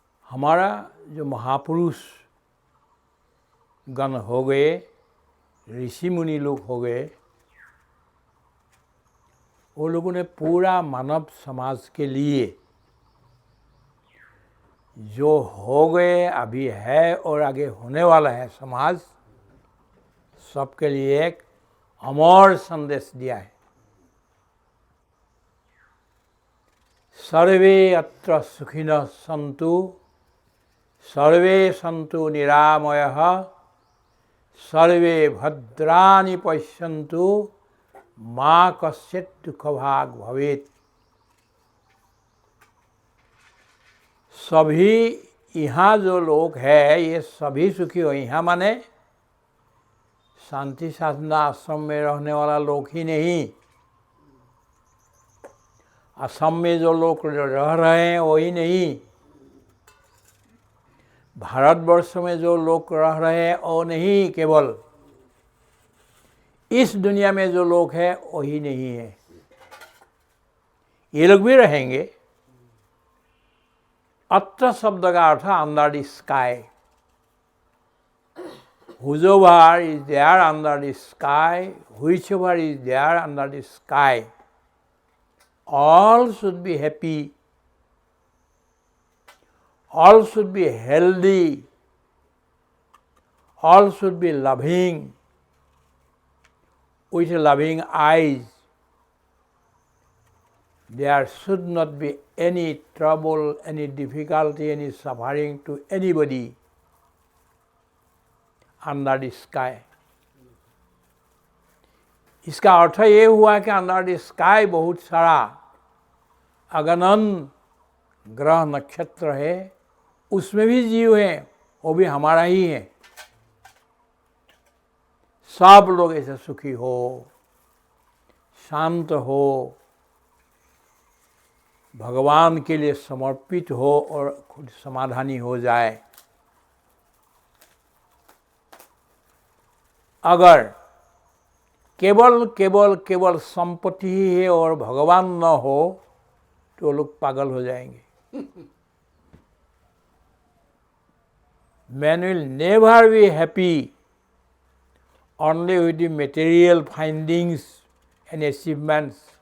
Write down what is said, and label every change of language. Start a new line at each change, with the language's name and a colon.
Hindi: हमारा जो महापुरुष गण हो गए, ऋषि मुनि लोग हो गए, वो लोगों ने पूरा मानव समाज के लिए जो हो गए, अभी है और आगे होने वाला है समाज, सबके लिए एक अमर संदेश दिया है।
Sanskrit: सर्वे अत्र सुखिनः सन्तु, सर्वे सन्तु निरामयः, सर्वे भद्राणि पश्यन्तु, मा कश्चित् दुःखभाग् भवेत्।
Hindi: सभी यहाँ जो लोग हैं ये सभी सुखी हो। यहाँ माने शांति साधना आश्रम में रहने वाला लोग ही नहीं, असम में जो लोग रह रहे हैं वही नहीं, भारतवर्ष में जो लोग रह रहे हैं वो नहीं, केवल इस दुनिया में जो लोग हैं वही नहीं है। ये लोग भी रहेंगे। अत्र शब्द का अर्थ
English: Under the sky. Whosoever is there under the sky, whichever is there under the sky, all should be happy, all should be healthy, all should be loving, with loving eyes. There should not be any trouble, any difficulty, any suffering to anybody under the sky.
Hindi: इसका अर्थ ये हुआ कि
English: under the sky
Hindi: बहुत सारा अगणन ग्रह नक्षत्र है, उसमें भी जीव हैं, वो भी हमारा ही है। सब लोग ऐसे सुखी हो, शांत हो, भगवान के लिए समर्पित हो और खुद समाधानी हो जाए। अगर केवल केवल केवल संपत्ति ही है और भगवान न हो तो लोग पागल हो जाएंगे।
English: Man will never be happy only with the material findings and achievements.